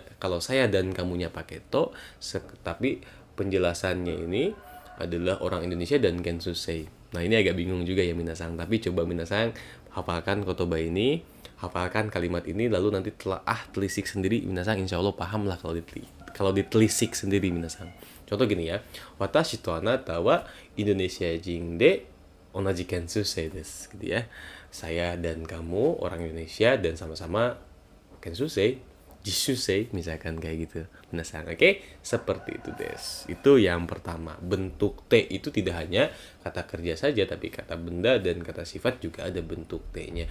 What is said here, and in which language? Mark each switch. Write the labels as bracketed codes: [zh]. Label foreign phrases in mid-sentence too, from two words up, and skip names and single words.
[id] Kalau saya dan kamunya pakai to, tapi penjelasannya ini adalah orang Indonesia dan Kensusei. Nah, ini agak bingung juga ya minasang, tapi coba minasang hafalkan kotoba ini, hafalkan kalimat ini, lalu nanti telisik sendiri minasang, [ar] إن شاء الله [id] paham lah kalau ditelisik sendiri minasang. Contoh gini ya, [ja] 私とあなたはインドネシア人で同じ研修生です [id] gitu ya. Saya dan kamu orang Indonesia dan sama-sama Kensusei, Jisusei misalkan kayak gitu. Penasaran? Oke, seperti itu des. Itu yang pertama. Bentuk T itu tidak hanya kata kerja saja, tapi kata benda dan kata sifat juga ada bentuk T-nya.